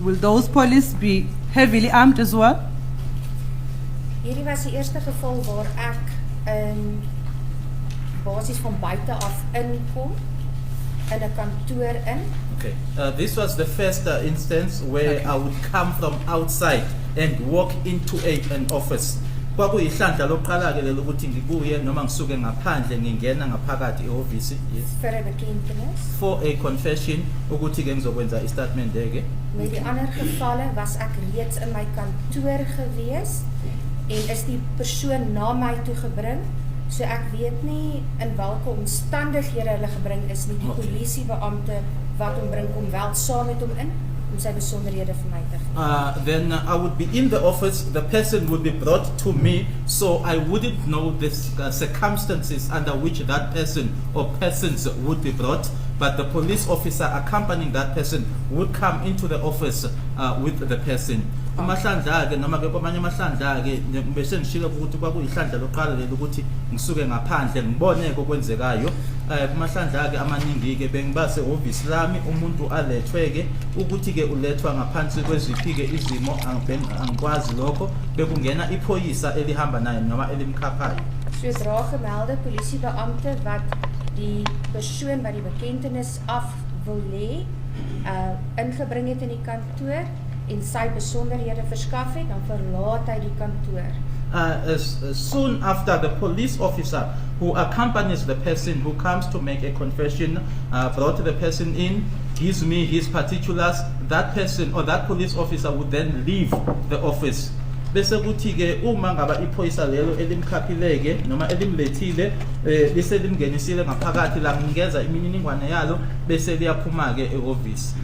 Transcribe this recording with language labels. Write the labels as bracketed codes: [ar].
[en] Will those police be heavily armed as well? [af] Hierdie was die eerste geval waar ek in basis van buite af inkom in 'n kantoor in. [en] Okay. This was the first instance where I would come from outside and walk into an office. [zu] Kwakuyihlandla lokuqala ke lelo ukuthi ngibuye noma ngisuke ngaphandle ngingena ngaphakathi ehhovisi. Yes. [af] Vir 'n bekentenis. [en] For a confession [zu] ukuthi ke ngizokwenza istatement ke. [af] Met die ander gevalle was ek reeds in my kantoor gewees en is die persoon na my toe gebring. So ek weet nie in watter omstandighede hulle gebring is nie. Die polisiebeampte wat hom bring kom wel saam met hom in om sy besonderhede vir my te gee. [en] Then I would be in the office, the person would be brought to me, so I wouldn't know the circumstances under which that person or persons would be brought, but the police officer accompanying that person would come into the office with the person. [zu] Amahlandla ke noma ke kwamanye amahlandla ke bese ngishilo ukuthi kwakuyihlandla loqala leli ukuthi ngisuke ngaphandle ngibone okwenzekayo. Amahlandla ke amaningi ke bengibase office lami umuntu alethwe ke ukuthi ke ulethwa ngaphansi kweziphi ke izimo angikwazi lokho bekungena iphoyisa elihamba naye noma elimkhaphayo. [af] Sodra gemelde polisiebeampte wat die persoon wat die bekentenis af wil lê ingebring het in die kantoor en sy besonderhede verskaf het, dan verlaat hy die kantoor. [en] As soon after the police officer who accompanies the person who comes to make a confession brought the person in, gives me his particulars, that person or that police officer would then leave the office. [zu] Bese kuthi ke uma ngaba iphoyisa lelo elimkhaphileke noma elimlethile bese limngenisile ngaphakathi la ngingeza imininingwane yalo bese liyaphuma ke ehhovisi.